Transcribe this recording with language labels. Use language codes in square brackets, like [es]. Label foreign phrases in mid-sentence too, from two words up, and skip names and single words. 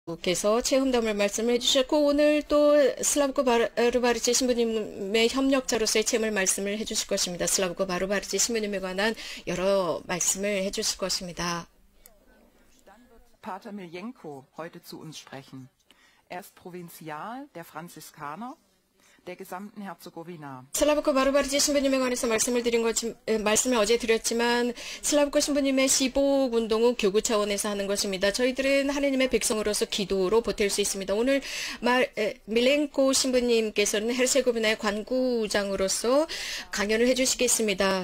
[ko] 께서 체험담을 말씀해 주셨고 오늘 또 슬라브코 바르바르치 신부님의 협력자로서의 체험을 말씀을 해 주실 것입니다. 슬라브코 바르바르치 신부님에 관한 여러 말씀을 해 주실 것입니다. [de] Pater Miljenko heute zu uns sprechen. Er ist Provinzial der Franziskaner der gesamten Herzegowina. [ko] 슬라브코 바르바르치 신부님에 관해서 말씀을 어제 드렸지만 슬라브코 신부님의 시복 운동은 교구 차원에서 하는 것입니다. 저희들은 하느님의 백성으로서 기도로 보탤 수 있습니다. 오늘 밀렌코 신부님께서는 헤르체고비나의 관구장으로서 강연을 해주시겠습니다.